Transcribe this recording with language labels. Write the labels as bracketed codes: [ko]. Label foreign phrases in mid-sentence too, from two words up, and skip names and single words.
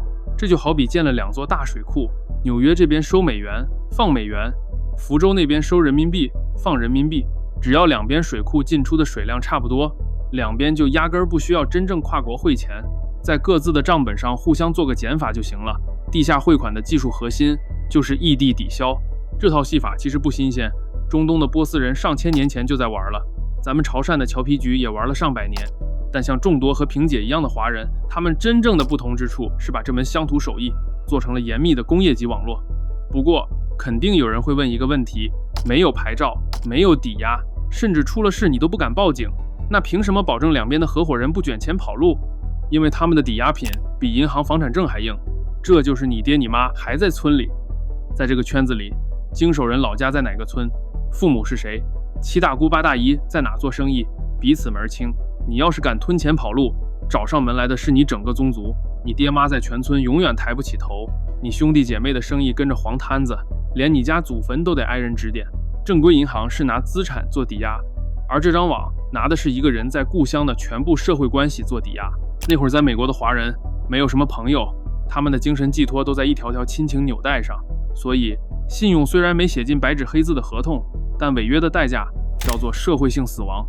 [zh] 這就好比建了2座大水庫，紐約這邊收美元放美元，福州那邊收人民幣放人民幣。只要兩邊水庫進出的水量差不多，兩邊就壓根兒不需要真正跨國匯錢，在各自的賬本上互相做個減法就行了。地下匯款的技術核心就是異地抵消，這套戲法其實不新鮮，中東的波斯人上千年前就在玩了，咱們潮汕的侨皮局也玩了上百年。但像众多和萍姐一樣的華人，他們真正的不同之處是把這門乡土手藝做成了嚴密的工業级網絡。不過肯定有人會問一個問題，沒有牌照，沒有抵押，甚至出了事你都不敢報警，那憑什麼保證兩邊的合夥人不卷錢跑路？因為他們的抵押品比银行房產證還硬。這就是你爹你媽還在村裡。在這個圈子裡，經手人老家在哪個村，父母是誰，七大姑八大姨在哪做生意，彼此门清。你要是敢吞錢跑路，找上門來的是你整個宗族，你爹媽在全村永遠抬不起頭，你兄弟姐妹的生意跟着黄摊子，連你家祖墳都得挨人指點。正規銀行是拿資產做抵押，而這張網拿的是一個人在故鄉的全部社会關係做抵押。那會兒在美國的華人沒有什麼朋友，他們的精神寄託都在一條條親情紐帶上，所以信用雖然沒寫進白紙黑字的合同，但違約的代價叫做社會性死亡。